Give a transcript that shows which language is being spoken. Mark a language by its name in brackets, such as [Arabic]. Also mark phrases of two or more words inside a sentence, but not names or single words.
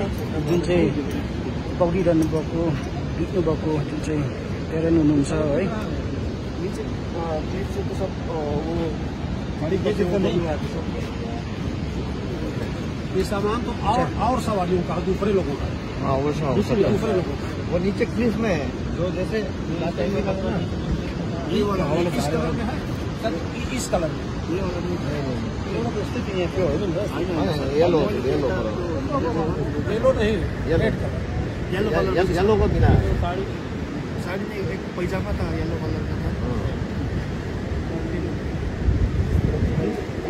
[Nepali] जुन चाहिँ पक्रिरहनु भएको बित्नु भएको जुन चाहिँ प्यारेन्ट हुनुहुन्छ है। [Hindi] ये सामान तो और सवारियों का, दूसरे लोगों का। हाँ वो दूसरे लोगों का वो नीचे क्लिफ में है, जो जैसे ये वाला किस कलर में है? इस कलर में ये वाला नहीं है, येलो नहीं, [English] red colour, [Hindi] येलो को बिना साड़ी में एक पैजामा था [English] yellow colour [Hindi] का था।